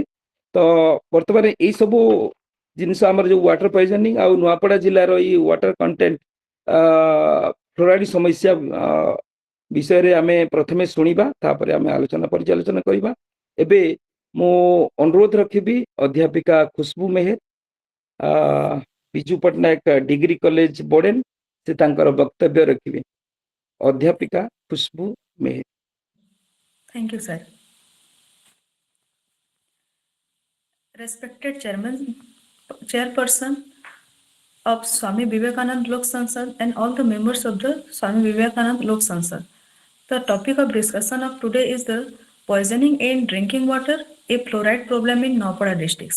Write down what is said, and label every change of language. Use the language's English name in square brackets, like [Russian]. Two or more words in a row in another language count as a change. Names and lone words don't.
[Odia] ତ ବର୍ତ୍ତମାନ ଏଇ ସବୁ ଜିନିଷ ଆମର ଯୋଉ [English] water poisoning [Odia] ଆଉ ନୂଆପଡ଼ା ଜିଲ୍ଲାର ଏଇ [English] water content fluoride [Odia] ସମସ୍ୟା ବିଷୟରେ ଆମେ ପ୍ରଥମେ ଶୁଣିବା, ତାପରେ ଆମେ ପର୍ଯ୍ୟାଲୋଚନା କରିବା। ଏବେ ମୁଁ ଅନୁରୋଧ ରଖିବି ଅଧ୍ୟାପିକା ଖୁସବୁ ମେହେର, ବିଜୁ ପଟ୍ଟନାୟକ ଡିଗ୍ରୀ କଲେଜ ବୋଡେନ, ସେ ତାଙ୍କର ବକ୍ତବ୍ୟ ରଖିବେ। ଅଧ୍ୟାପିକା ଖୁସବୁ ମେହେର। [English] Thank you, sir. Respected chairperson of Swami Vivekanand Lok Sansad and all the members of the Swami Vivekanand Lok Sansad. The topic of discussion of today is the poisoning in drinking water, a fluoride problem in Nowpada districts.